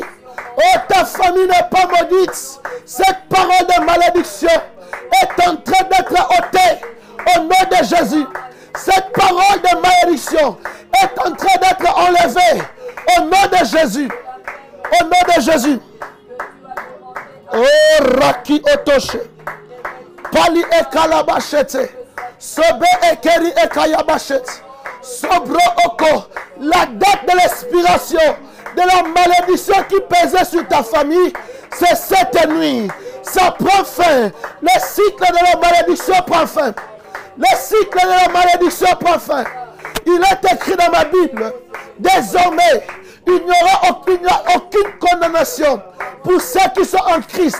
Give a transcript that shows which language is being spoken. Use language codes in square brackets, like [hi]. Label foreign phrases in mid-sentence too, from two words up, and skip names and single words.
[fr] Oh, ta famille n'est pas maudite. Cette parole de malédiction est en train d'être ôtée. Au nom de Jésus. Cette parole de malédiction est en train d'être enlevée. Au nom de Jésus. Au nom de Jésus. Oh, Raki Otoshe. Pali e kalabashete. Sobe e keri e kayabashete. Sobro oko. La date de l'expiration de la malédiction qui pesait sur ta famille, c'est cette nuit. Ça prend fin. Le cycle de la malédiction prend fin. Le cycle de la malédiction prend fin. Il est écrit dans ma Bible Désormais, il n'y aura aucune condamnation pour ceux qui sont en Christ.